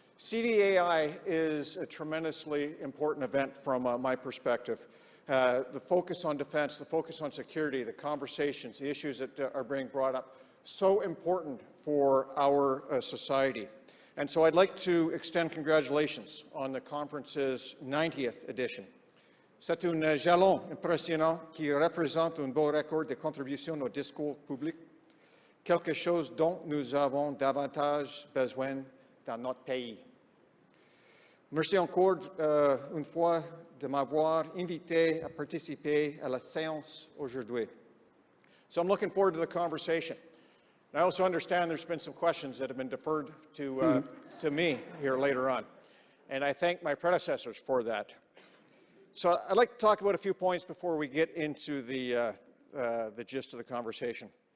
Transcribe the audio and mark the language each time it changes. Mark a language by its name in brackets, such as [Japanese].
[English] CDAI is a tremendously important event from my perspective. The focus on defense, the focus on security, the conversations, the issues that are being brought up, so important for our society. And so I'd like to extend congratulations on the conference's 90th edition. [French] C'est un jalon impressionnant qui représente un beau record de contributions au discours public, quelque chose dont nous avons davantage besoin dans notre pays. Merci encore une fois de m'avoir invité à participer à la séance aujourd'hui. [English] So I'm looking forward to the conversation. I also understand there's been some questions that have been deferred to me here later on, and I thank my predecessors for that. So I'd like to talk about a few points before we get into the gist of the conversation.